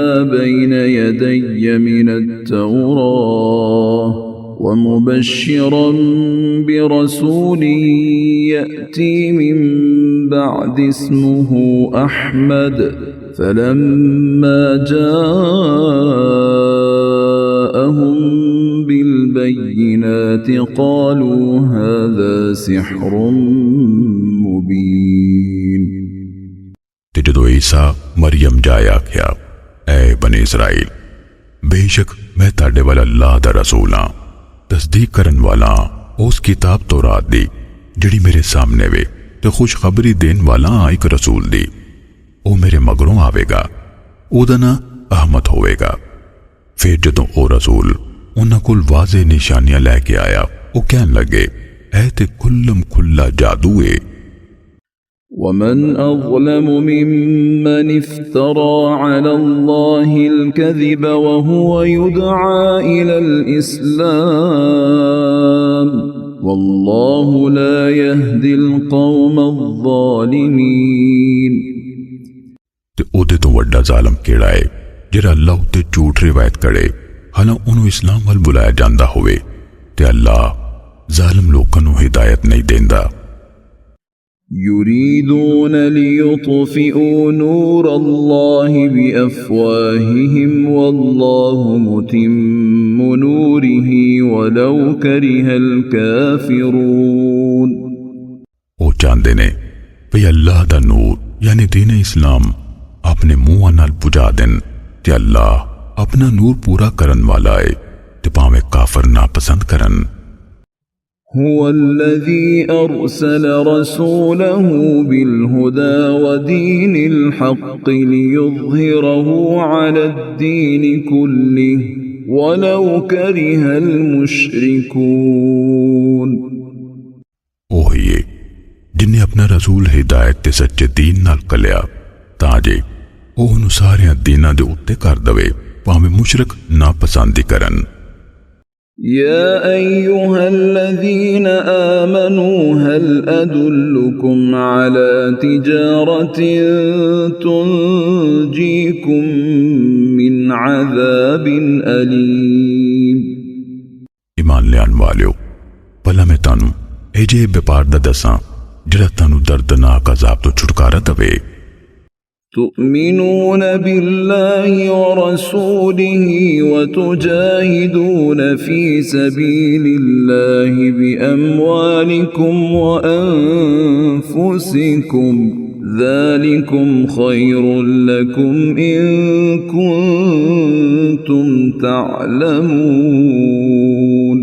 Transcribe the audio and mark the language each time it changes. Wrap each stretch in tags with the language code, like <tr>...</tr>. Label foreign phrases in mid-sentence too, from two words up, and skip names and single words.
<ar>بَيْنَ يَدَيَّ مِنَ التَّوْرَاةِ وَمُبَشِّرًا بِرَسُولٍ يَأْتِي مِن بَعْدِ اسْمُهُ أَحْمَدُ فَلَمَّا جَاءَهُم بِالْبَيِّنَاتِ قَالُوا هَذَا سِحْرٌ مُبِينٌ۔</ar> <pa>تے جدو عیسیٰ مریم جایا کیا اے بنی اسرائیل بے شک میں تہاڈے ول اللہ دا رسول ہاں تصدیق کرن والا اس کتاب تورات دی جڑی میرے سامنے وے تے خوشخبری دین والا ایک رسول دی او میرے مگروں آوے گا او دا نا احمد ہوئے گا۔ پھر جدوں او رسول انہاں کول واضح نشانیاں لے کے آیا او کہن لگے اے تے کلم کھلا جادو ہے۔</pa> <ar>وَمَنْ أَظْلَمُ مِمَّنِ افْتَرَى عَلَى اللَّهِ الْكَذِبَ وَهُوَ يُدْعَى إِلَى الْإِسْلَامِ وَاللَّهُ لَا يَهْدِي الْقَوْمَ الظَّالِمِينَ۔</ar> <pa>تے او دے تو وڈا ظالم کیڑا ہے جڑا اللہ تے جھوٹ روایت کرے حالانکہ انہوں اسلام ول بلایا جاندا ہوئے تے اللہ ظالم لوکاں نو ہدایت نہیں دیندا۔</pa> <ar>يريدون ليطفئوا نور الله بأفواههم والله متم نوره ولو كره الكافرون۔</ar> <pa>او چاندے نے بھئی اللہ دا نور یعنی دین اسلام اپنے منہ نال بجھا دین تے اللہ اپنا نور پورا کرن والا ہے تے پاویں کافر نہ پسند کرن۔</pa> <ar>هو الذي أرسل رسوله بالهدى ودين الحق ليظهره على الدين كله ولو كره المشركون۔</ar> <pa>اوہی ہے جن نے اپنا رسول ہدایت تے سچے دین نال کلیا تاں جے اوہ نو سارے دیناں دے اُتے کر دوے پاویں مشرک نا پسندی کرن۔</pa> <ar>يا أيها الذين آمنوا هل أدلكم على تجارة تنجيكم من عذاب أليم</ar> <pa>ایمان لیان والیو بھلا میں تانوں اے جے بیپار دا دساں جڑا تانوں دردناک عذاب تو چھٹکارا دے</pa> <ar>تؤمنون بالله ورسوله وتجاهدون في سبيل الله بأموالكم وأنفسكم ذلكم خير لكم إن كنتم تعلمون</ar>